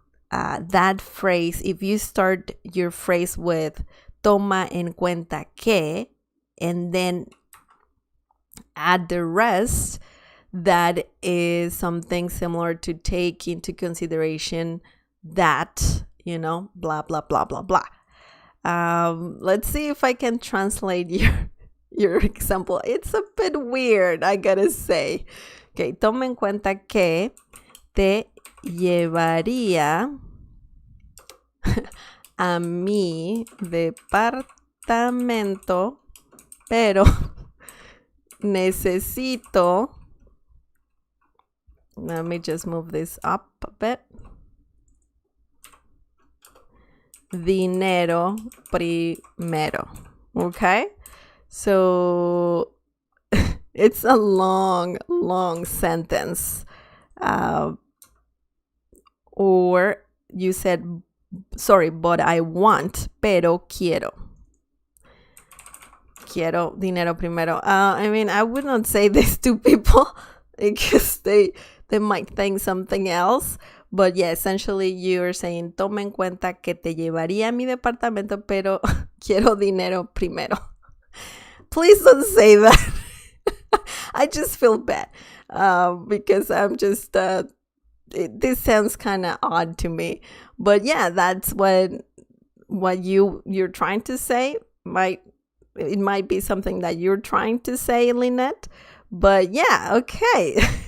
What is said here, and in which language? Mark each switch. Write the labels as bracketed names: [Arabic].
[English] That phrase, if you start your phrase with [Spanish] toma en cuenta que, [English] and then add the rest, that is something similar to take into consideration that, blah, blah, blah, blah, blah. Let's see if I can translate your example. It's a bit weird, I gotta say. Okay, [Spanish] toma en cuenta que te llevaría a mi departamento, pero necesito, [English] let me just move this up a bit, [Spanish] dinero primero. [English] Okay, so it's a long sentence. Or you said, sorry, but I want, [Spanish] pero quiero dinero primero. [English] I mean, I would not say this to people because they might think something else. But yeah, essentially you're saying, [Spanish] toma en cuenta que te llevaría a mi departamento, pero quiero dinero primero. [English] Please don't say that. I just feel bad because I'm just, this sounds kind of odd to me. But yeah, that's what you're trying to say. It might be something that you're trying to say, Lynette. But yeah, okay.